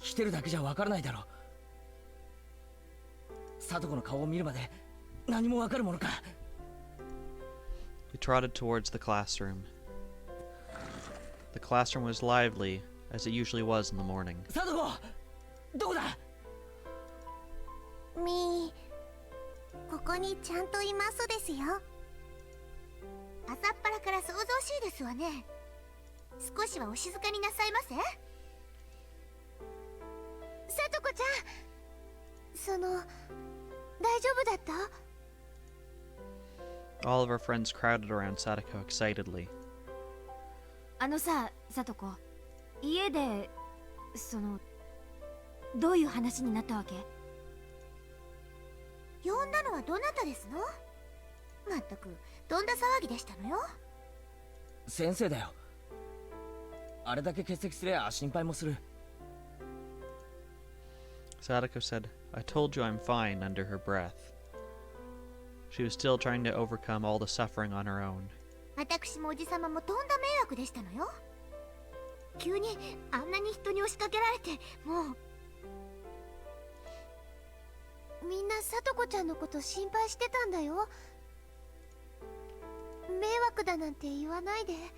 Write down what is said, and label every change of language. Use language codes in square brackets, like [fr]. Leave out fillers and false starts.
[ja] 来てるだけじゃわからないだろ。サトコの顔を見るまで何もわかるものか。 [en] We trotted towards the classroom. The classroom was lively, as it usually was in the morning. [ja] サトコ、どこだ？みー、ここにちゃんといますですよ。朝っぱらから騒々しいですわね。少しはお静かになさいませ。さとこちゃん、大丈夫だった？ [en] All of our friends crowded around Satoko excitedly. [ja] あのさ、さとこ、家でどういう話になったわけ？呼んだのはどなたですの？まったくどんな騒ぎでしたのよ。先生だよ。あれだけ欠席すりゃ心配もする。 [en] Satoko said, I told you I'm fine, under her breath. She was still trying to overcome all the suffering on her own. [ja] 私もおじさまもとんだ迷惑でしたのよ。急にあんなに人に押しかけられて、もう。みんなさとこちゃんのこと心配してたんだよ。迷惑だなんて言わないで。